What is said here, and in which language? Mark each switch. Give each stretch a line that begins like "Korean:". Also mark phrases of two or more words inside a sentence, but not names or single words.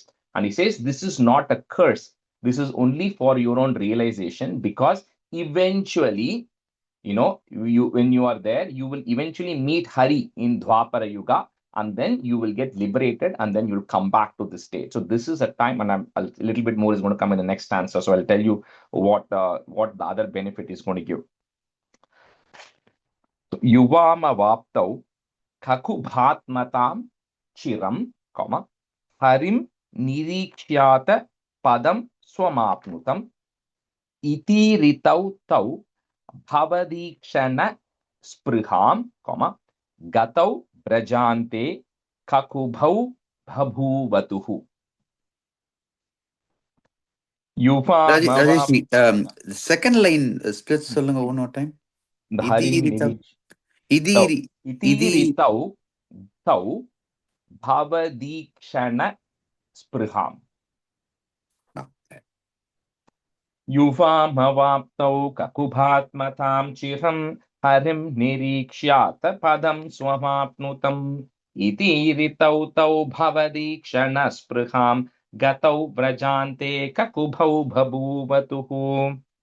English: And he says, this is not a curse. This is only for your own realization, because eventually, when you are there, you will eventually meet Hari in Dwapara Yuga, and then you will get liberated, and then you'll come back to this state. So this is a time, and a little bit more is going to come in the next stanza. So I'll tell you what the other benefit is going to give.
Sanskrit: Yuvamavaptau kakubhatmatam chiram, harim niriksyata padam swamapnutam iti ritau tau bhavadikshana spriham, gatau brajante kakubhau bhabhuvatuhu. Rajesh, the second line split சொல்லுங்க one more time.
English: The harim
Sanskrit: Idiri ritau tau bhavadikshana spriham. Yuvamavaptau kakubhatmatam chiram harim niriksyata padam swamapnutam iti ritau tau bhavadikshana spriham gatau vrajante kakubhau bhabhuvatuhu.